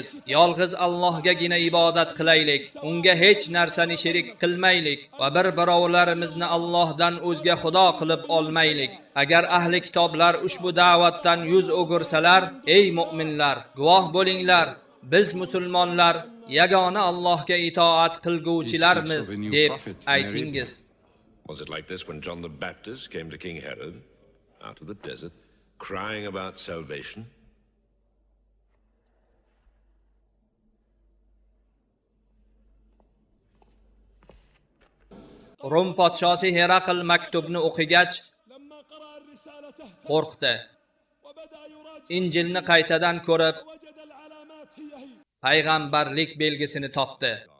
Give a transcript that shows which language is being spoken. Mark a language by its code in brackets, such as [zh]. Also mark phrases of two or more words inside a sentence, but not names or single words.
[uz] Yolg'iz Allohgagina ibodat qilaylik, unga hech narsani sherik qilmaylik va birovlarimizni Allohdan o'zga xudo qilib olmaylik. Agar ahli kitoblar ushbu da'vatdan yuz o'girsalar, ey mu'minlar, guvoh bo'linglar, biz musulmonlar yagona Allohga itoat qilguvchilarmiz deb aytingiz. [en] Was it like this when John the Baptist came to King Herod out of the desert, crying about salvation? [uz] Rum podshosi Heraql maktubni o'qigach qo'rqdi. Injilni qaytadan ko'rib, payg'ambarlik belgisini topdi.